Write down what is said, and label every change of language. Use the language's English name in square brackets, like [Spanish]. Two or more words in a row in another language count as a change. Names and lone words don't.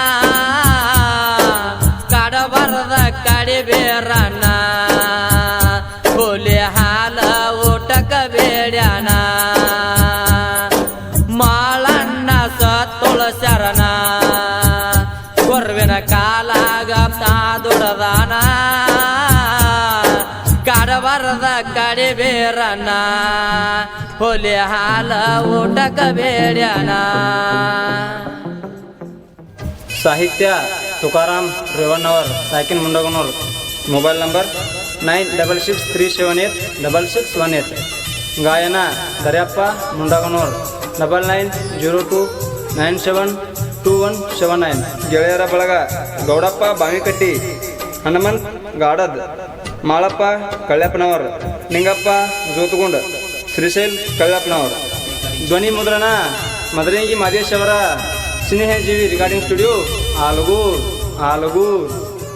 [Kannada] ಕಡಬರದ ಕಡಿಬೇರನ ಹುಲಿ ಹಾಲ ಊಟಕ ಬೇಡ್ಯಾನ ಮಾಳಣ್ಣ ಸತ್ತುಳಸ್ಯಾರನ ಗುರುವಿನ ಕಾಲಾಗ ತಾ ದುಡದಾನ ಕಡಬರದ ಕಡಿಬೇರನ ಹುಲಿ ಹಾಲ ಊಟಕ ಬೇಡ್ಯಾನ ಸಾಹಿತ್ಯ ತುಕಾರಾಮ ರೇವಣ್ಣವರ ಸಾಯಕಿನ ಮುಂಡಗನೋರ ಮೊಬೈಲ್ ನಂಬರ್ 9663786618 ಗಾಯನ ದರ್ಯಾಪ್ಪ ಮುಂಡಗನೋರ 9902972179 ಗೆಳೆಯರ ಬಳಗ ಗೌಡಪ್ಪ ಬಾವಿಕಟ್ಟಿ ಹನುಮಂತ್ ಗಾಡದ್ ಮಾಳಪ್ಪ ಕಳ್ಯಪ್ಪನವರ್ ನಿಂಗಪ್ಪ ಜೋತುಗುಂಡ್ ಶ್ರೀಶೈಲ್ ಕಳ್ಯಪ್ಪನವರ್ ಧ್ವನಿ ಮುದ್ರಣ ಮದರಂಗಿ ಮಾದೇಶ್ ಅವರ ಸ್ನೇಹಜೀವಿ ರೆಕಾರ್ಡಿಂಗ್ ಸ್ಟುಡಿಯೋ ಆಲಗೂರ್